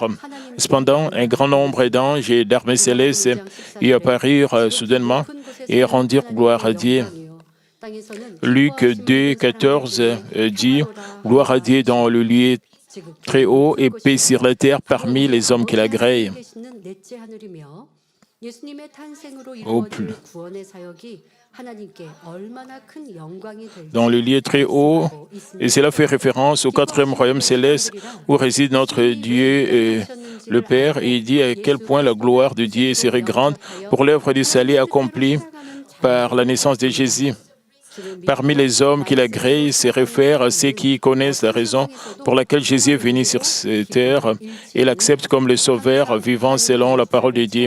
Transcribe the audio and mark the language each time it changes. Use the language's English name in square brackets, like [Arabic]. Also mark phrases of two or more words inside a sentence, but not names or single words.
[French] Cependant, un grand nombre d'anges et d'armées célestes y apparurent soudainement et rendirent gloire à Dieu. Luc 2, 14 dit « Gloire à Dieu dans le lieu très haut et paix sur la terre parmi les hommes qui l'agréent. » [Korean] 예수님의 탄생으로 [French] au [Korean] 이루어질 구원의 사역이 하나님께 얼마나 큰 영광이 될지 [French] dans le lieu très haut, et cela fait référence au quatrième royaume céleste où réside notre Dieu, le Père, et il dit à quel point la gloire de Dieu serait grande pour l'œuvre du salut accomplie par la naissance de Jésus. Parmi les hommes qu'il agrée, se réfère à ceux qui connaissent la raison pour laquelle Jésus est venu sur cette terre et l'acceptent comme le Sauveur vivant selon la parole de Dieu.